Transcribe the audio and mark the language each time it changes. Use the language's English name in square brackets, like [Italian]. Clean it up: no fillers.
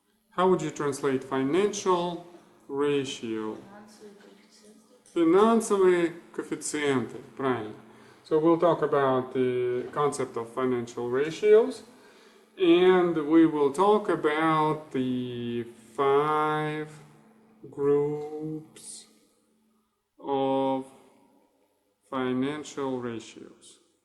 [English] How would you translate financial ratio? [Russian] Финансовые коэффициенты, правильно. [English] So we'll talk about the concept of financial ratios, and we will talk about the 5 groups of financial ratios.